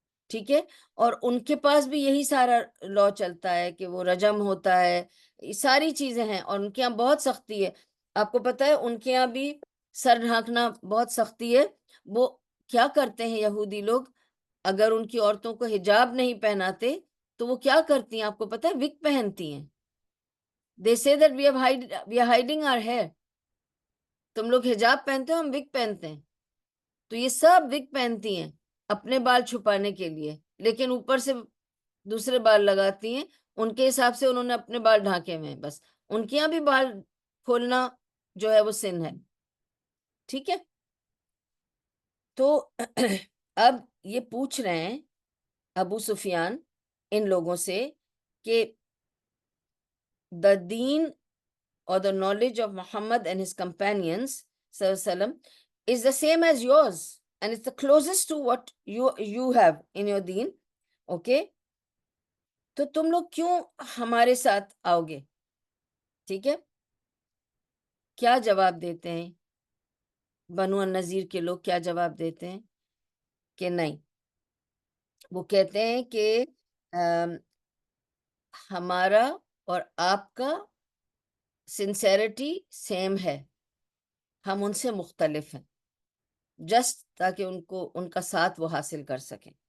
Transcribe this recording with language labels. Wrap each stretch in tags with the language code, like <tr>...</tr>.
<ur>ٹھیک ہے, اور ان کے پاس بھی یہی سارا لاء چلتا ہے کہ وہ رجم ہوتا ہے, یہ ساری چیزیں ہیں, اور ان کے یہاں بہت سختی ہے. آپ کو پتہ ہے ان کے یہاں بھی سر ڈھانکنا بہت سختی ہے. وہ کیا کرتے ہیں یہودی لوگ, اگر ان کی عورتوں کو حجاب نہیں پہناتے تو وہ کیا کرتی ہیں آپ کو پتہ ہے, وگ پہنتی ہیں.</ur> <en>They say that we are hiding our hair.</en> <ur>تم لوگ حجاب پہنتے ہو, ہم وگ پہنتے ہیں. تو یہ سب وگ پہنتی ہیں اپنے بال چھپانے کے لیے, لیکن اوپر سے دوسرے بال لگاتی ہیں. ان کے حساب سے انہوں نے اپنے بال ڈھانکے ہوئے ہیں بس. ان کے یہاں بھی بال کھولنا جو ہے وہ سن ہے. ٹھیک ہے, تو اب یہ پوچھ رہے ہیں ابو سفیان ان لوگوں سے کہ</ur> <en>the deen or the knowledge of Muhammad and his companions sallallahu alaihi wasallam is the same as yours and it's the closest to what you have in your deen.</en> <ur>Okay, تو تم لوگ کیوں ہمارے ساتھ آؤ گے؟ ٹھیک ہے, کیا جواب دیتے ہیں بنو النذیر کے لوگ؟ کیا جواب دیتے ہیں کہ نہیں, وہ کہتے ہیں کہ ہمارا اور آپ کا</ur> <en>sincerity same</en> <ur>ہے, ہم ان سے مختلف ہیں, جسٹ تاکہ ان کا ساتھ وہ حاصل کر سکیں.</ur>